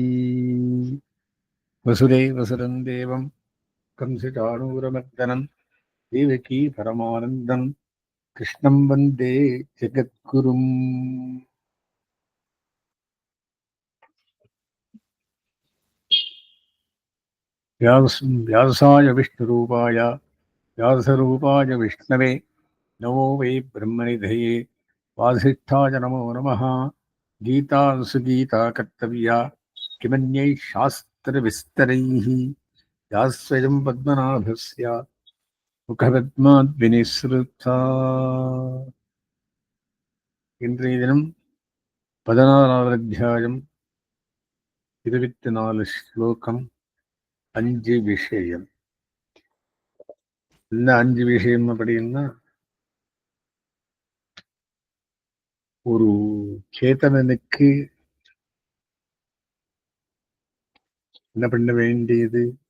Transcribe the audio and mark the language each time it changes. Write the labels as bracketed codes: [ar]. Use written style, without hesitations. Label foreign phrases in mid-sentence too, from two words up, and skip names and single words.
[sa] वसुदेवसुतं देवं कंसचाणूरमर्दनं देवकी परमानन्दं कृष्णं वन्दे जगद्गुरुम् व्यासाय विष्णुरूपाय व्यासरूपाय विष्णवे नमो वै ब्रह्मनिधये वासिष्ठाय नमो नमः। गीता सुगीता कर्तव्या किमन्यैः शास्त्रविस्तरैः या स्वयं पद्मनाभस्य मुखपद्माद्विनिसृता। [ta] இன்றைய தினம் 16வது அத்தியாயம் 24 ஸ்லோகம் 5 விஷயம். என்ன 5 விஷயம் அப்படின்னா, ஒரு சேத்தனனுக்கு என்ன பண்ண வேண்டியது?